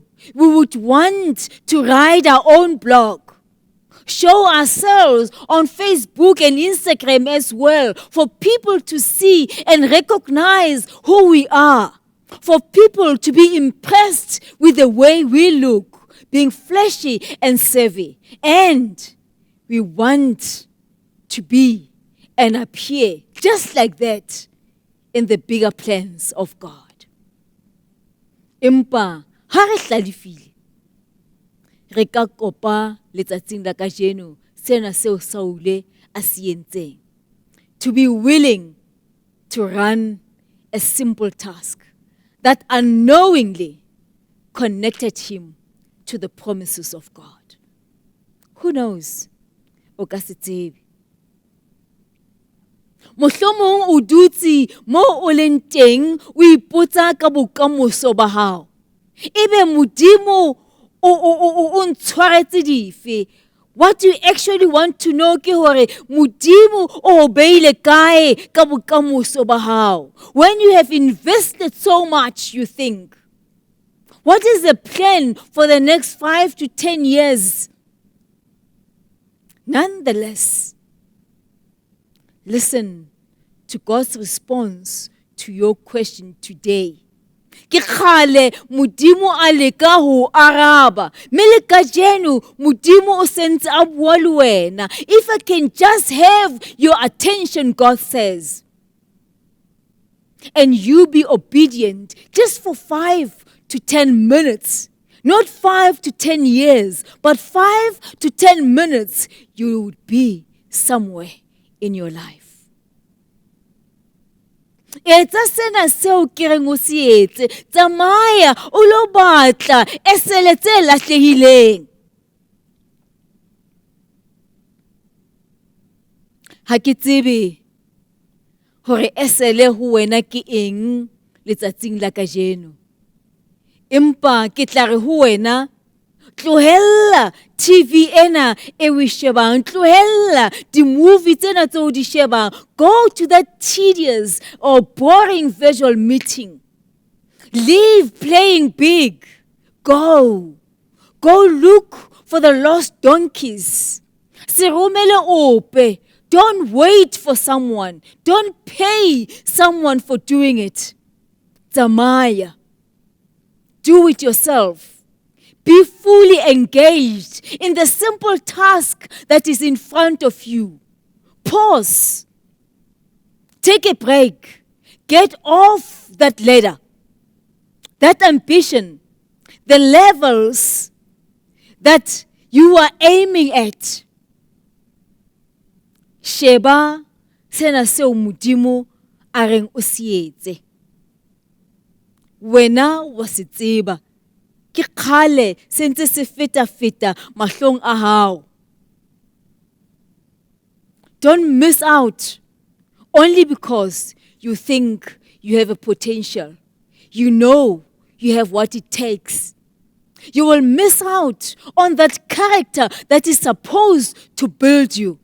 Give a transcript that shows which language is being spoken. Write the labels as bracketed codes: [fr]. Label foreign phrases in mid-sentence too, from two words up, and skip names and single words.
[en] We would want to write our own blog. Show ourselves on Facebook and Instagram as well, for people to see and recognize who we are, for people to be impressed with the way we look, being flashy and savvy. And we want to be and appear just like that in the bigger plans of God. [st] Empa ha re hlalefile, re ka kopa letsatsing la kajeno sena seo Saul a se entseng. [en] To be willing to run a simple task that unknowingly connected him to the promises of God. Who knows? [st] O ka se tsebe. Mohlomong o dutse mo o leng teng o ipotsa ka bokamoso ba hao. Ebe Modimo o ntshwaretse dife? [en] What you actually want to know [st] ke hore Modimo o beile kae ka bokamoso ba hao. [en] When you have invested so much, you think, what is the plan for the next 5 to 10 years? Nonetheless, listen to God's response to your question today. [st] Ke khale Modimo a leka ho araba, mme le kajeno Modimo o sentse a bua le wena. [en] If I can just have your attention, God says, and you be obedient just for 5 to 10 minutes, not 5 to 10 years, but 5 to 10 minutes, you would be somewhere in your life. [st] Etsa sena seo ke reng o se etse, tsamaya o lo batla esele tse lahlehileng. Ha ke tsebe hore esele ho wena ke eng letsatsing la kajeno. Empa ke tla re ho wena, tlohella TV ena e o shebang, tlohella di-movie tsena tse o di shebang. [en] Go to that tedious or boring visual meeting. Leave playing big. Go look for the lost donkeys. [st] Se romele ope. [en] Don't wait for someone. Don't pay someone for doing it. Tsamaya. Do it yourself. Be fully engaged in the simple task that is in front of you. Pause. Take a break. Get off that ladder, that ambition, the levels that you are aiming at. [st] Sheba sena seo Modimo a reng o se etse. Wena wa se tseba. Ke khale sentse se feta mahlong a hao. [en] Don't miss out only because you think you have a potential. You know you have what it takes. You will miss out on that character that is supposed to build you.